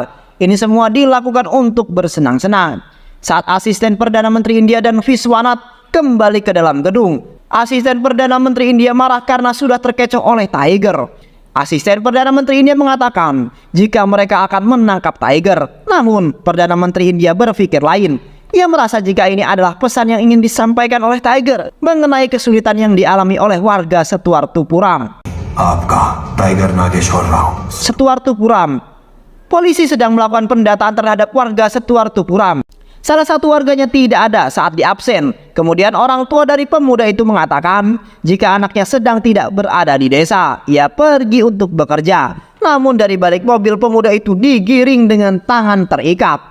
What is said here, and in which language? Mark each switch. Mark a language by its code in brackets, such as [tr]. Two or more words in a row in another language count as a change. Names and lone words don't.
[id] Ini semua dilakukan untuk bersenang-senang. Saat asisten Perdana Menteri India dan Viswanath kembali ke dalam gedung, asisten Perdana Menteri India marah karena sudah terkecoh oleh Tiger. Asisten Perdana Menteri India mengatakan jika mereka akan menangkap Tiger. Namun Perdana Menteri India berpikir lain. Ia merasa jika ini adalah pesan yang ingin disampaikan oleh Tiger mengenai kesulitan yang dialami oleh warga Setuartupuram. [hi] आपका टाइगर नागेश्वर राव [id] Setuartupuram. Polisi sedang melakukan pendataan terhadap warga Setuartupuram. Salah satu warganya tidak ada saat di absen. Kemudian orang tua dari pemuda itu mengatakan jika anaknya sedang tidak berada di desa, ia pergi untuk bekerja. Namun dari balik mobil pemuda itu digiring dengan tangan terikat.